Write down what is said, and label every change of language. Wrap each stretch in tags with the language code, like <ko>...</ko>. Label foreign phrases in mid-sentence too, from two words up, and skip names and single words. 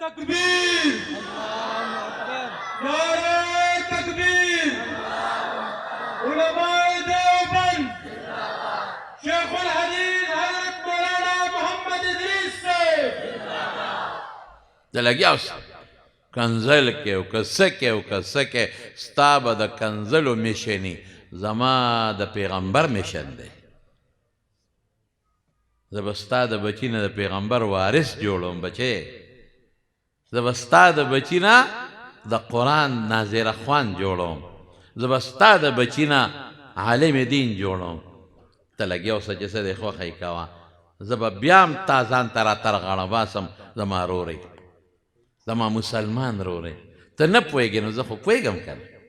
<ur>تکبیر نعرہ تکبیر علماء دیوبند شیخ الحدیث حضرت مولانا محمد ادریس سے</ur> <ps>ته لګیا اوس کنزل کې او که څه کې او که څه کې ستا به د کنزلو میشني زما د پیغمبر میشن دی زه به ستا د بچي نه د پیغمبر وارث جوړوم بچې زه به ستا د بچي نه د قرآن ناظره خوان جوړوم زه به ستا د بچي نه عالم دین جوړوم ته لګیا اوسه چې څه دی خوښه یې کوه زه به بیا هم تا ځان ته راترغاړه باسم زما رورې زما مسلمان رورې ته نه پوهېږې نو زه خو پوهېږم که نه</ps>